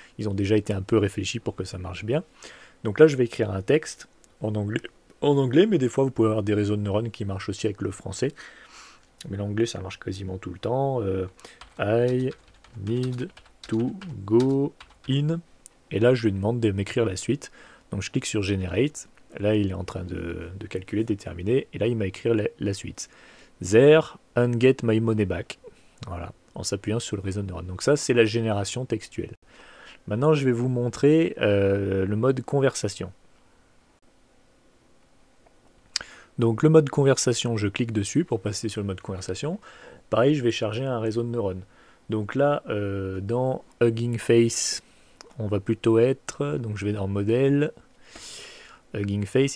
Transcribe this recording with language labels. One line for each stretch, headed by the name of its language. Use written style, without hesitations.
French: Ils ont déjà été un peu réfléchis pour que ça marche bien. Donc là, je vais écrire un texte en anglais, mais des fois, vous pouvez avoir des réseaux de neurones qui marchent aussi avec le français. Mais l'anglais, ça marche quasiment tout le temps.
English: I need to go in.
French: Et là, je lui demande de m'écrire la suite. Donc, je clique sur Generate. Là, il est en train de calculer, déterminer. Et là, il m'a écrit la suite.
English: There and get my money back.
French: Voilà, en s'appuyant sur le réseau de neurones. Donc ça, c'est la génération textuelle. Maintenant, je vais vous montrer le mode conversation. Donc le mode conversation, je clique dessus pour passer sur le mode conversation. Pareil, je vais charger un réseau de neurones. Donc là, dans Hugging Face, on va plutôt être, donc je vais dans Modèle, Hugging Face.